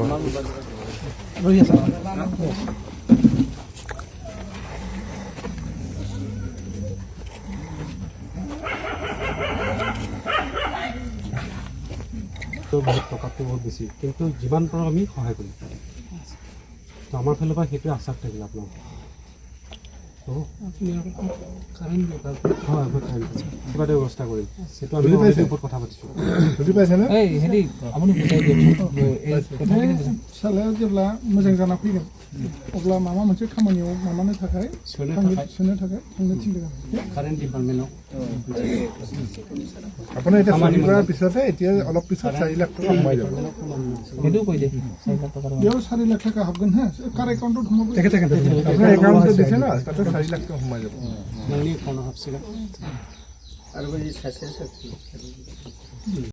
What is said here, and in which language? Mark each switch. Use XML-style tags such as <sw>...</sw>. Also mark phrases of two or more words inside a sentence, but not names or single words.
<as>বহুত টকাটো বহুত বেছি কিন্তু যিমান পাৰোঁ আমি সহায় কৰিম তো আমাৰ ফালৰ পৰা সেইটোৱে আশ্বাস থাকিল আপোনাক হ'ব হয় মই কাৰেণ্ট আছে কিবা এটা ব্যৱস্থা কৰিম সেইটো আমি অলৰেডি ওপৰত কথা পাতিছোঁ বুজি পাইছেনে হেৰি আপুনি বুজাই দিয়কচোন</as> <brx>फिसालाया जेब्ला मोजां जाना फैगोन अब्ला माबा मोनसे खामानियाव माबानो थाखाय सोनो थाखाय थांनो थिनदों</brx> <as>কাৰেণ্ট ডিপাৰ্টমেণ্টক আপুনি এতিয়া চাকৰি কৰাৰ পিছতে এতিয়া অলপ পিছত 4 লাখ টকা সোমাই যাব সেইটো কৈ দিয়ে 4 লাখ টকাৰ</as> <brx>बेयाव 4 लाख टका हाबगोन</brx> <as>हा कार एकाउन्टত সোমাব আপোনাৰ একাউণ্ট যে দিছে না তাতে 4 লাখ টকা সোমাই যাব</as> <brx>नोंनि एकाउन्टआव हाबसिगोन</brx>